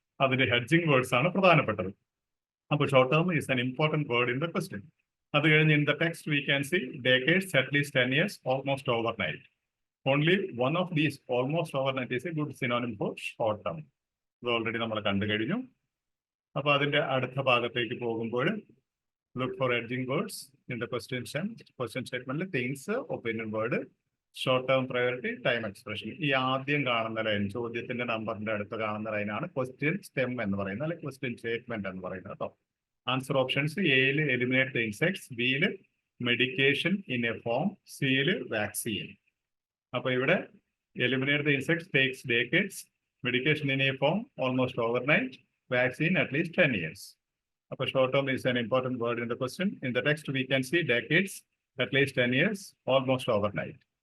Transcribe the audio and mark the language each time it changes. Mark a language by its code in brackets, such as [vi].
[ml] അതിന്റെ hedging words ആണ് പ്രധാനപ്പെട്ടത്. [en] അപ്പോൾ short term is an important word in the question. [ml] അത് കഴിഞ്ഞ് [en] In the text we can see decades, at least 10 years, almost overnight. Only one of these almost overnight is a good synonym for short term. [ml] ഇത് already നമ്മൾ കണ്ടു കഴിഞ്ഞു. അപ്പൊ അതിന്റെ അടുത്ത ഭാഗത്തേക്ക് പോകുമ്പോൾ [en] look for edging words in the question statement. Things, opinion word, short term priority, time expression. [ml] ഈ ആദ്യം കാണുന്ന ലൈൻ, ചോദ്യത്തിന്റെ നമ്പറിന്റെ അടുത്ത് കാണുന്ന ലൈനാണ് ക്വസ്റ്റ്യൻ സ്റ്റെം എന്ന് പറയുന്നത്, അല്ലെങ്കിൽ ക്വസ്റ്റ്യൻ സ്റ്റേറ്റ്മെന്റ് എന്ന് പറയുന്നത് കേട്ടോ. [en] Answer options എയിൽ eliminate the insects, ബിയിൽ medication in a form, സിയിൽ വാക്സിൻ. അപ്പൊ ഇവിടെ eliminate the insects takes decades, medication in a form almost overnight, vaccine at least 10 years. Upper short term is an important word in the question. In the text, we can see decades, at least 10 years, almost overnight.